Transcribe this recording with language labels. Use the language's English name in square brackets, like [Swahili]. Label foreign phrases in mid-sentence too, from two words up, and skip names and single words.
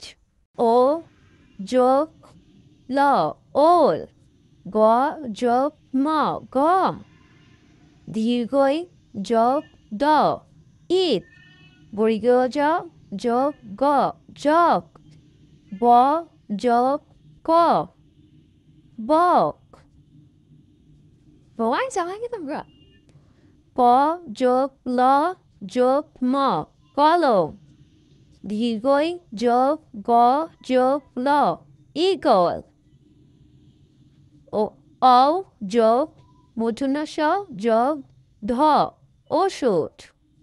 [Bangla] ও যোগ ল ওল। গ যোগ ম গম। দীর্ঘই যোগ দ ঈদ। বর্গ জ যোগ গ জগ। ব যোগ ক বক। বলাই চালাই তোমরা। প যোগ ল যোগ ম কলম। দীর্ঘই যোগ গ যোগ ল ঈগল। ও যোগ মূর্ধন্য ষ যোগ ধ ওষুধ।